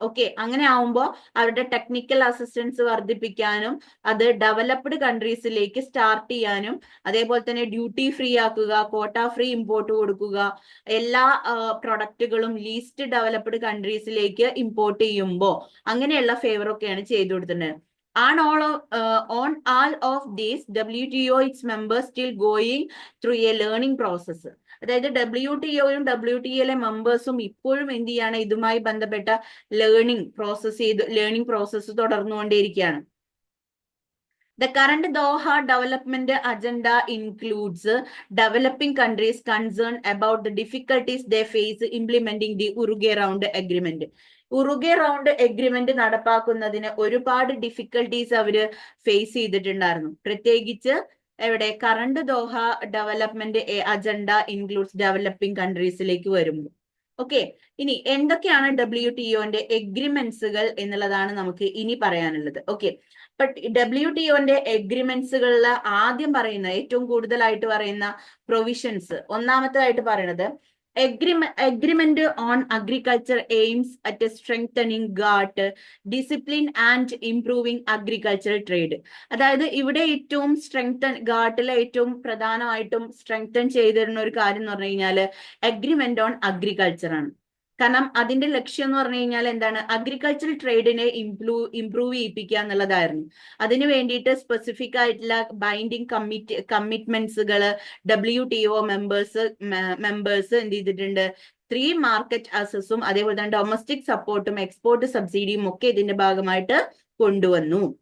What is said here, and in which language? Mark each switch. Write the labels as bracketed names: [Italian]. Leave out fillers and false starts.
[Malayalam] Okay, അങ്ങനെ ആവുമ്പോൾ അവരുടെ ടെക്നിക്കൽ അസിസ്റ്റൻസ് വർദ്ധിപ്പിക്കാനും അത് ഡെവലപ്ഡ് കൺട്രീസിലേക്ക് സ്റ്റാർട്ട് ചെയ്യാനും അതേപോലെ തന്നെ ഡ്യൂട്ടി ഫ്രീ ആക്കുക, കോട്ട ഫ്രീ ഇമ്പോർട്ട് കൊടുക്കുക, എല്ലാ പ്രൊഡക്റ്റുകളും ലീസ്റ്റ് ഡെവലപ്ഡ് കൺട്രീസിലേക്ക് ഇമ്പോർട്ട് ചെയ്യുമ്പോൾ അങ്ങനെയുള്ള ഫേവർ ഒക്കെയാണ് ചെയ്തു കൊടുത്തിട്ടുണ്ട്. [English] On all of these, WTO its members still going through a learning process. [Malayalam] അതായത് WTOയും WTOയിലെ മെമ്പേഴ്സും ഇപ്പോഴും എന്ത് ചെയ്യാണ്, ഇതുമായി ബന്ധപ്പെട്ട learning process തുടർന്നുകൊണ്ടേയിരിക്കുകയാണ്. [English] The current Doha development agenda includes developing countries concerned about the difficulties they face implementing the Uruguay Round Agreement. [Malayalam] Uruguay round agreement നടപ്പാക്കുന്നതിന് ഒരുപാട് difficulties അവര് face ചെയ്തിട്ടുണ്ടായിരുന്നു. പ്രത്യേകിച്ച് എവിടെ, [English] current Doha development agenda includes [Malayalam] developing കൺട്രീസിലേക്ക് വരുമ്പോൾ. Okay, ഇനി എന്തൊക്കെയാണ് WTOന്റെ എഗ്രിമെന്റ്സുകൾ എന്നുള്ളതാണ് നമുക്ക് ഇനി പറയാനുള്ളത്. ഓക്കെ, ബട്ട് WTOന്റെ എഗ്രിമെന്റ്സുകളിൽ ആദ്യം പറയുന്ന ഏറ്റവും കൂടുതലായിട്ട് പറയുന്ന പ്രൊവിഷൻസ്, ഒന്നാമത്തേതായിട്ട് പറയുന്നത് [English] agreement on agriculture aims at strengthening GATT discipline and improving agricultural trade. [Malayalam] അതായത് ഇവിടെ ഏറ്റവും ഗാട്ടിലെ ഏറ്റവും പ്രധാനമായിട്ടും സ്ട്രെങ്തൻ ചെയ്തിരുന്ന ഒരു കാര്യം എന്ന് പറഞ്ഞു കഴിഞ്ഞാൽ അഗ്രിമെന്റ് ഓൺ അഗ്രികൾച്ചർ ആണ്. കാരണം അതിന്റെ ലക്ഷ്യം എന്ന് പറഞ്ഞു കഴിഞ്ഞാൽ എന്താണ്, അഗ്രികൾച്ചറൽ ട്രേഡിനെ ഇംപ്രൂവ് ചെയ്യിപ്പിക്കുക എന്നുള്ളതായിരുന്നു. അതിനു വേണ്ടിയിട്ട് സ്പെസിഫിക് ആയിട്ടുള്ള ബൈൻഡിങ് കമ്മിറ്റ്മെന്റ്സുകൾ WTO മെമ്പേഴ്സ് എന്ത് ചെയ്തിട്ടുണ്ട്, 3 മാർക്കറ്റ് അസസും അതേപോലെ തന്നെ ഡൊമസ്റ്റിക് സപ്പോർട്ടും എക്സ്പോർട്ട് സബ്സിഡിയും ഒക്കെ ഇതിന്റെ ഭാഗമായിട്ട് കൊണ്ടുവന്നു.